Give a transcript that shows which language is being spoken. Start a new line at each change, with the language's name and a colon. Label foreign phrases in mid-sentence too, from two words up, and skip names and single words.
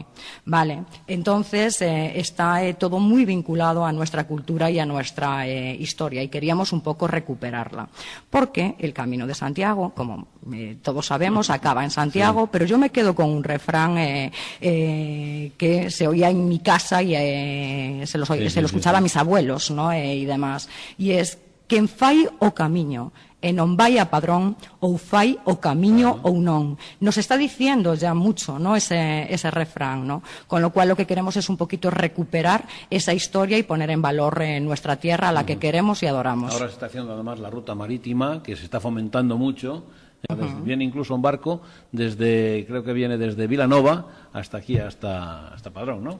Spanish: Vale, entonces está todo muy vinculado a nuestra cultura y a nuestra historia, y queríamos un poco recuperarla, porque el Camino de Santiago, como todos sabemos, acaba en Santiago, pero yo me quedo con un refrán que se oía en mi casa y se lo escuchaba a mis abuelos, ¿no? Y demás. Y es:
Galician: quen fai o camiño e non vai a Padrón ou fai o camiño ou non.
Spanish: Nos está diciendo ya mucho, ¿no?, ese refrán, ¿no? Con lo cual lo que queremos es un poquito recuperar esa historia y poner en valor nuestra tierra a la que queremos y adoramos. Ahora se está haciendo además la ruta marítima, que se está fomentando mucho. Viene incluso un barco creo que viene desde Vilanova hasta aquí, hasta Padrón, ¿no?